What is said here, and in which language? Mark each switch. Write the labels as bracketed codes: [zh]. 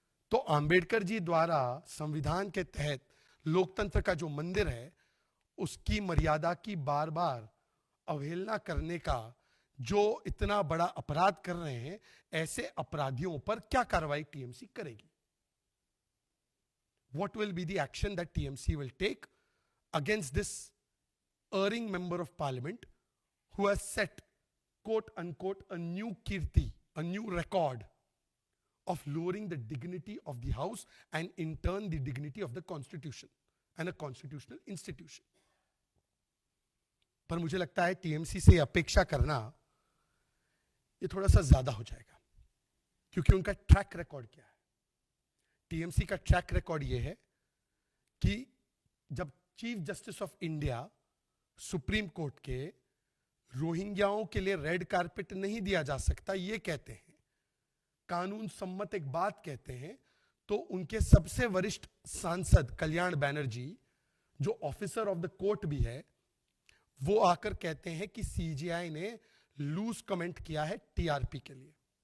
[hi] तो आंबेडकर जी द्वारा संविधान के तहत लोकतंत्र का जो मंदिर है, उसकी मर्यादा की बार बार अवहेलना करने का जो इतना बड़ा अपराध कर रहे हैं, ऐसे अपराधियों पर क्या कार्रवाई टीएमसी करेगी? [en] What will be the action that TMC will take against this erring member of parliament who has set, quote unquote, a new kirti, a new record of lowering the dignity of the house and in turn the dignity of the constitution and a constitutional institution. [hi] पर मुझे लगता है TMC से अपेक्षा करना ये थोड़ा सा ज्यादा हो जाएगा, क्योंकि उनका ट्रैक रिकॉर्ड क्या है? टीएमसी का ट्रैक रिकॉर्ड यह है कि जब chief justice of India supreme court के रोहिंग्याओं के लिए रेड कारपेट नहीं दिया जा सकता ये कहते हैं, कानून सम्मत एक बात कहते हैं, तो उनके सबसे वरिष्ठ सांसद कल्याण बनर्जी, जो ऑफिसर ऑफ द कोर्ट भी है, वो आकर कहते हैं कि सीजीआई ने लूज कमेंट किया है टीआरपी के लिए।